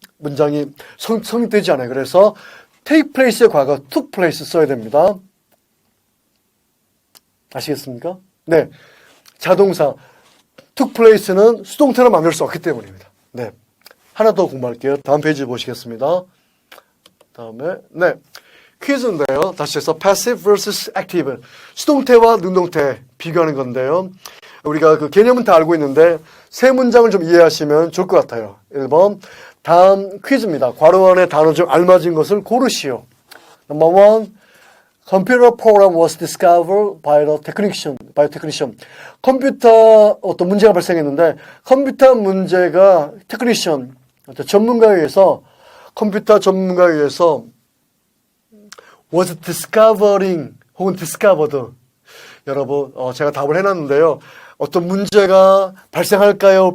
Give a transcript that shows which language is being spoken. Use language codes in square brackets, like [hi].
[ko] 문장이 성립되지 않아요. 그래서 take place의 과거 took place 써야 됩니다. 아시겠습니까? 네. 자동사 took place는 수동태로 만들 수 없기 때문입니다. 네. 하나 더 공부할게요. 다음 페이지 보시겠습니다. 다음에, 네. 퀴즈인데요. [en] 다시 해서 passive versus active. [ko] 수동태와 능동태 비교하는 건데요. 우리가 그 개념은 다 알고 있는데 세 문장을 좀 이해하시면 좋을 것 같아요. 1번, 다음 퀴즈입니다. 괄호 안에 단어 중 알맞은 것을 고르시오. [en] Number 1, computer program was discovered by the technician. [ko] 컴퓨터 어떤 문제가 발생했는데 컴퓨터 문제가 technician, 전문가에 의해서 컴퓨터 전문가에 의해서 [en] was discovering [ko] 혹은 [en] discovered. [ko] 여러분, 제가 답을 해놨는데요. 어떤 문제가 발생할까요?